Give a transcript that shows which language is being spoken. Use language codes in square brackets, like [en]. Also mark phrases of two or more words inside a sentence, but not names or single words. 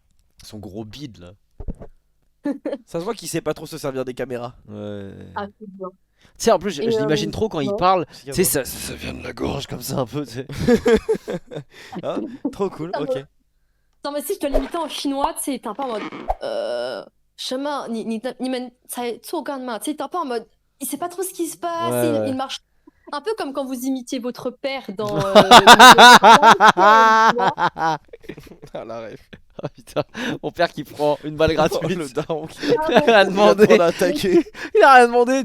[fr] Son gros bide là. Ça se voit qu'il sait pas trop se servir des caméras. Ouais. Ah, c'est bien. Tu sais, en plus, je Et, l'imagine trop quand il ouais. parle. Tu sais, ça vient de la gorge comme ça un peu. Tu sais. Ah, trop cool, Putain, ok. Non, mais si je dois l'imiter en chinois, tu sais, t'es un peu en mode. [zh] 什么你们才做干嘛? [fr] Tu sais, t'es un peu en mode. Il sait pas trop ce qui se passe, Ouais, il ouais. marche. Un peu comme quand vous imitiez votre père dans. Ah la ref. Ah, putain, mon père qui prend une balle Oh, gratuite. le daron qui Il a rien demandé. vient de attaquer. Il a rien demandé.